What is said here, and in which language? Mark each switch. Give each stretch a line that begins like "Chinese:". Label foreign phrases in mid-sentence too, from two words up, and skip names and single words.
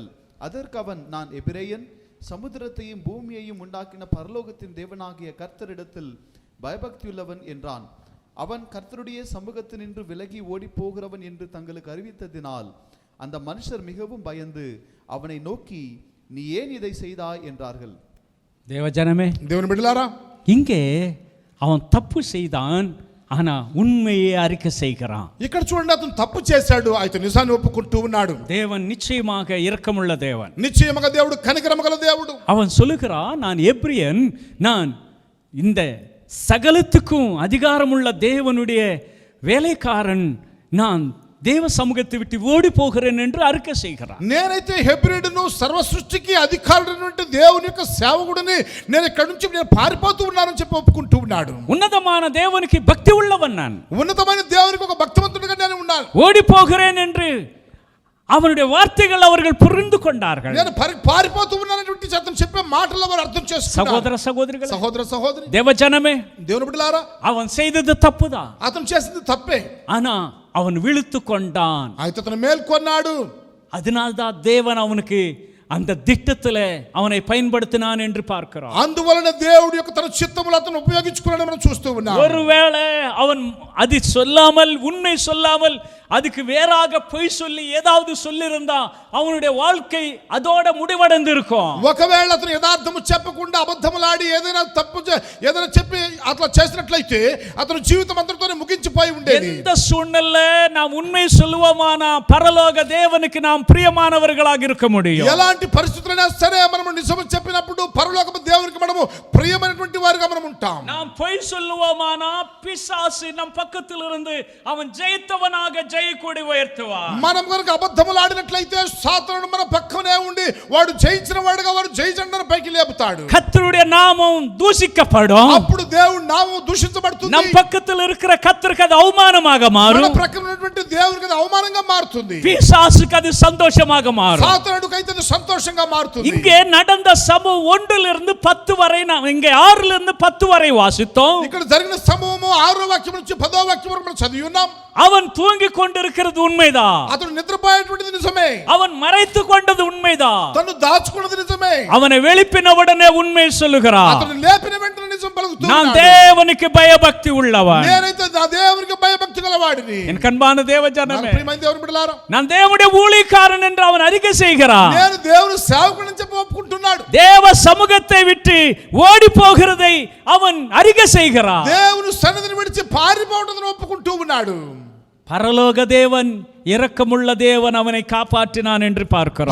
Tamil: அதற்கு அவன், நான் எபிரேயன், சமுத்திரத்தையும் பூமியையும் உண்டாக்கின பரலோகத்தின் தேவனாகிய கர்த்தரிடத்தில் பயபக்தியுள்ளவன் என்றான். அவன் கர்த்தருடைய சமூகத்தினின்று விலகி ஓடி போகிறவன் என்று தங்களுக்கு அறிவித்ததினால் அந்த மனுஷர் மிகவும் பயந்து அவனை நோக்கி, நீ ஏன் இதை செய்தாய் என்றார்கள். தேவஜனமே,
Telugu: దేవుని బిడ్డలారా,
Tamil: இங்கே அவன் தப்பு செய்தான், ஆனா உண்மையை அறிக்கை செய்கிறான்.
Telugu: ఇక్కడ చూడండి, అతను తప్పు చేశాడు, అయితే నిజాన్ని ఒప్పుకుంటూ ఉన్నాడు.
Tamil: தேவன் நிச்சயமாக இரக்கமுள்ள தேவன்.
Telugu: నిశ్చయముగా దేవుడు కనికరమగల దేవుడు.
Tamil: அவன் சொல்லுகிறான், நான் எபிரியன், நான் இந்த சகலத்துக்கும் அதிகாரமுள்ள தேவனுடைய வேலைக்காரன், நான் தேவ சமூகத்தை விட்டு ஓடி போகிறேன் என்று அறிக்கை செய்கிறான்.
Telugu: నేనైతే హెబ్రీయుడును, సర్వ సృష్టికి అధికారుడైనటువంటి దేవుని యొక్క సేవకుడిని, నేను ఇక్కడి నుంచి నేను పారిపోతూ ఉన్నానని చెప్పి ఒప్పుకుంటూ ఉన్నాడు.
Tamil: ఉన్నతமான தேவனுக்கு பக்தி உள்ளவன் நான்,
Telugu: ఉన్నతమైన దేవునికి ఒక భక్తిమంతుడిగా నేను ఉన్నాను.
Tamil: ஓடி போகிறேன் என்று அவனுடைய வார்த்தைகள் அவர்கள் புரிந்து கொண்டார்கள்.
Telugu: నేను పారిపోతూ ఉన్నానటువంటి అతను చెప్పే మాటల్లో వారు అర్థం చేసుకున్నారు.
Tamil: சகோதர சகோதரிகள்,
Telugu: సహోదర సహోదరి,
Tamil: தேவஜனமே,
Telugu: దేవుని బిడ్డలారా,
Tamil: அவன் செய்தது தப்புதான்,
Telugu: అతను చేసింది తప్పే.
Tamil: ஆனா அவன் விழுத்து கொண்டான்.
Telugu: అయితే అతను మేల్కొన్నాడు.
Tamil: அதனால்தான் தேவன் அவனுக்கு அந்த திட்டத்தில் அவனை பயன்படுத்தினான் என்று பார்க்கிறோம்.
Telugu: అందువలన దేవుడి యొక్క తన చిత్తములు అతను ఉపయోగించుకున్నాడని మనం చూస్తూ ఉన్నాం.
Tamil: ஒருவேளை அவன் அது சொல்லாமல், உண்மை சொல்லாமல், அதுக்கு வேறாக பொய் சொல்லி ஏதாவது சொல்லியிருந்தா அவனுடைய வாழ்க்கை அதோட முடிவடைந்து இருக்கும்.
Telugu: ఒకవేళ అతను యథార్థము చెప్పకుండా అబద్ధములాడి ఏదైనా తప్పు ఏదైనా చెప్పి అట్లా చేసినట్లయితే అతను జీవితం అంతటితోనే ముగించిపోయి ఉండేది.
Tamil: எந்த சூழ்நிலை நாம் உண்மை சொல்லுவோமானா பரலோக தேவனுக்கு நாம் பிரியமானவர்களாக இருக்க முடியும்.
Telugu: ఎలాంటి పరిస్థితులైనా సరే మనము నిజం చెప్పినప్పుడు పరలోకపు దేవునికి మనము ప్రియమైనటువంటి వారుగా మనం ఉంటాం.
Tamil: நாம் பொய் சொல்லுவோமானா பிசாசு நம் பக்கத்தில் இருந்து அவன் ஜெயித்தவனாக ஜெயக்கூடி உயர்த்துவான்.
Telugu: మనం కనుక అబద్ధములు ఆడినట్లయితే సాతానుడు మన పక్కనే ఉండి వాడు జయించిన వాడుగా వాడు జయ జెండాను పైకి లేపుతాడు.
Tamil: கர்த்தருடைய நாமம் தூஷிக்கப்படும்.
Telugu: అప్పుడు దేవుడి నామం దూషించబడుతుంది.
Tamil: நம் பக்கத்தில் இருக்கிற கர்த்தருக்கு அது அவமானமாக
Telugu: మన
Tamil: மாறும்.
Telugu: ప్రక్కన ఉన్నటువంటి దేవునికి అది అవమానంగా మారుతుంది.
Tamil: பிசாசுக்கு அது சந்தோஷமாக மாறும்.
Telugu: సాతానుడికి అయితే అది సంతోషంగా మారుతుంది.
Tamil: இங்கே நடந்த சம்பவம் 1 பத்து வரை நாம் இங்கே 6 10 வரை வாசித்தோம்.
Telugu: ఇక్కడ జరిగిన సంభవము 6వ వాక్యం నుంచి 10వ వాక్యం వరకు మనం చదివి ఉన్నాం.
Tamil: அவன் தூங்கிக் கொண்டிருக்கிறது உண்மைதான்.
Telugu: అతను నిద్రపోయేటువంటిది నిజమే.
Tamil: அவன் మறைத்து கொண்டது ఉన్మైதான்.
Telugu: తను దాచుకున్నది నిజమే.
Tamil: அவனை எழுப்பின உடனே உண்மை சொல்லுகிறான்.
Telugu: అతను లేపిన వెంటనే నిజం పలుకుతున్నాడు.
Tamil: நான் தேவனுக்கு பயபக்தி உள்ளவன்.
Telugu: నేనైతే నా దేవునికి భయభక్తి గలవాడిని.
Tamil: என் கண்பான தேவஜனமே,
Telugu: ప్రియమైన దేవుని బిడ్డలారా,
Tamil: நான் தேவனுடைய ஊழியக்காரன் என்று அவன் அறிக்கை செய்கிறான்.
Telugu: నేను దేవుని సేవకుడని చెప్పి ఒప్పుకుంటున్నాడు.
Tamil: தேவ சமூகத்தை விட்டு ஓடி போகிறதை அவன் அறிக்கை செய்கிறான்.
Telugu: దేవుని సన్నిధిని విడిచి పారిపోవడం ఒప్పుకుంటూ ఉన్నాడు.
Tamil: பரலோக தேவன், இரக்கமுள்ள தேவன் அவனை காப்பாற்றினான் என்று பார்க்கிறோம்.